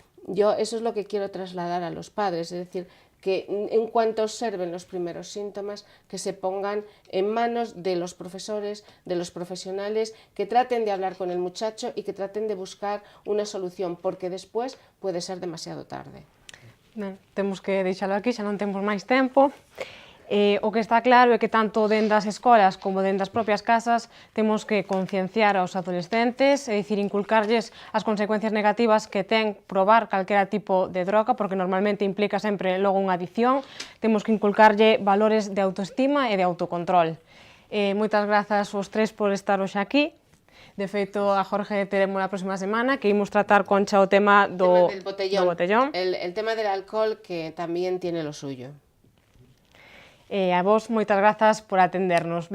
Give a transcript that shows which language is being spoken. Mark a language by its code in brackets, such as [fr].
[es] Yo eso es lo que quiero trasladar a los padres, es decir, que en cuanto observen los primeros síntomas, que se pongan en manos de los profesores, de los profesionales, que traten de hablar con el muchacho y que traten de buscar una solución, porque después puede ser demasiado tarde. [gl] Ben, temos que deixalo aquí, xa non temos máis tempo. O que está claro é que tanto dentro das escolas como dentro das propias casas temos que concienciar aos adolescentes, é dicir, inculcarlles as consecuencias negativas que ten probar calquera tipo de droga, porque normalmente implica sempre logo unha adicción. Temos que inculcarlle valores de autoestima e de autocontrol. Moitas grazas aos tres por estar hoxe aquí. De feito, a Jorge teremos a próxima semana, que imos tratar, Concha, o tema do botellón. [es] El tema del alcohol, que tamén tiene lo suyo. [gl] A vos, moitas grazas por atendernos.